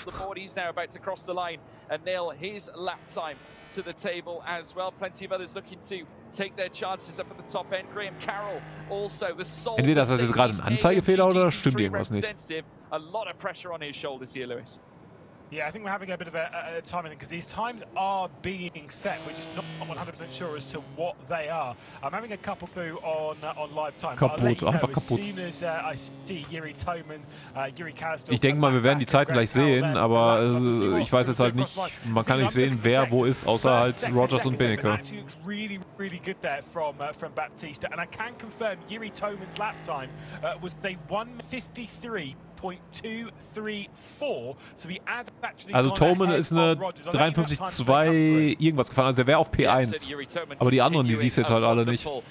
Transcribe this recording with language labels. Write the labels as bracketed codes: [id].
[en] The line and nail his lap time to the table as well. Plenty of others looking to take their chances up at the top end. Graham Carroll also the sole. [de] Entweder ist das jetzt gerade ein Anzeigefehler oder stimmt irgendwas nicht. [en] A lot of pressure on his shoulders here, Lewis. Yeah, I think we're having a bit of a timing because these times are being set. We're just not 100% sure as to what they are. I'm having a couple through on live time. [de] Kaputt, einfach kaputt. Ich denke mal, wir werden die Zeiten gleich sehen, aber ich weiß jetzt halt nicht, man kann nicht sehen, wer wo ist, außer halt Rogers und Beneke. [en] Really good there from Baptista, and I can confirm Yuri Thoman's lap time was a 1:53.234. [de] Also Thoman ist eine 53,2 irgendwas gefahren, also der wäre auf P1. Aber die anderen, die siehst du jetzt halt alle nicht.